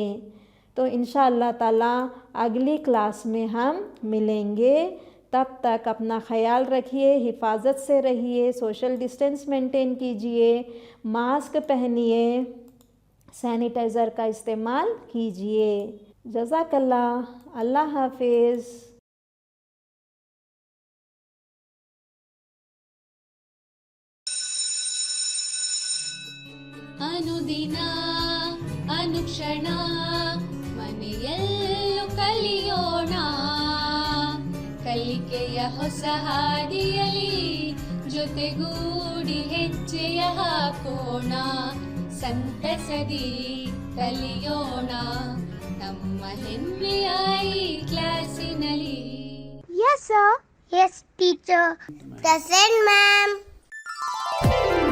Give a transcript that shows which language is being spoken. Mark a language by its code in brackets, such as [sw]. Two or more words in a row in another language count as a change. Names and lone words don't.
[ur] تو [ar] انشاءاللہ تعالیٰ [ur] اگلی کلاس میں ہم ملیں گے۔ تب تک اپنا خیال رکھیے، حفاظت سے رہیے، [en] social distance maintain [ur] کیجیے، ماسک پہنیے، سینیٹائزر کا استعمال کیجیے۔ [ar] جزاک اللہ، [ur] اللہ حافظ۔ [kn] ಅನುದಿನ ಅನುಕ್ಷಣ ಮನೆಯಲ್ಲೂ ಕಲಿಯೋಣ, ಕಲಿಕೆಯ ಹೊಸ ಹಾದಿಯಲಿ ಜೊತೆಗೂಡಿ ಹೆಜ್ಜೆಯ ಹಾಕೋಣ, ಸಂತಸದಿ ಕಲಿಯೋಣ ನಮ್ಮ ಹೆಮ್ಮೆಯ ಈ ಕ್ಲಾಸಿನಲ್ಲಿ. [en] Yes, sir. Yes, teacher. Present, ma'am.